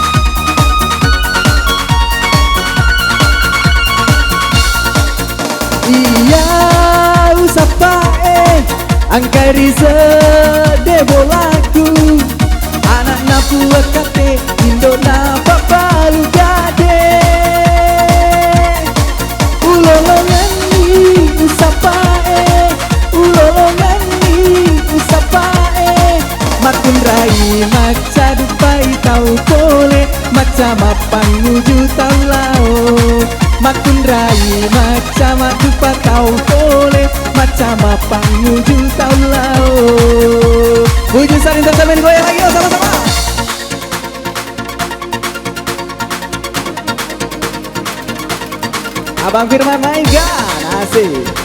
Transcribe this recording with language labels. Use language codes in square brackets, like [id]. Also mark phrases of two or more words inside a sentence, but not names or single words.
[sda] Iya usapa angkari sedebo lagu, Anakna PUANG KATTE Indona papalu gade. Makun rai maca dupai tau kole, maca mapang nuju tau lao. Makun rai maca madupa tau kole, maca mapang nuju tau lao. [id] Puji Star Entertainment, goyang lagi yuk sama-sama. Abang Firman mainkan, asik.